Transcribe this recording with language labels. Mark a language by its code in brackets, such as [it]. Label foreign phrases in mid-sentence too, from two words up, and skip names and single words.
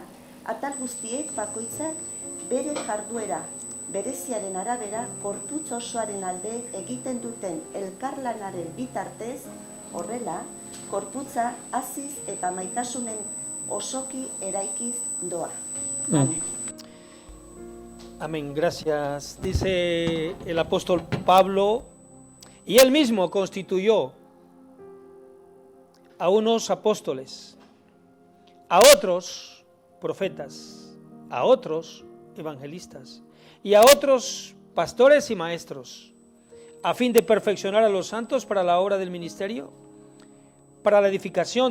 [eu] Atal guztiek bakoitzak bere jarduera, bereziaren arabera gorputz osoaren alde egiten duten elkarlanaren bitartez, horrela, gorputza haziz eta maitasunen osoki eraikiz doa. [es] Amén, gracias. Dice el apóstol Pablo, y él mismo constituyó a unos apóstoles, a otros profetas, a otros evangelistas y a otros pastores y maestros, a fin de perfeccionar a los santos para la obra del ministerio, para la edificación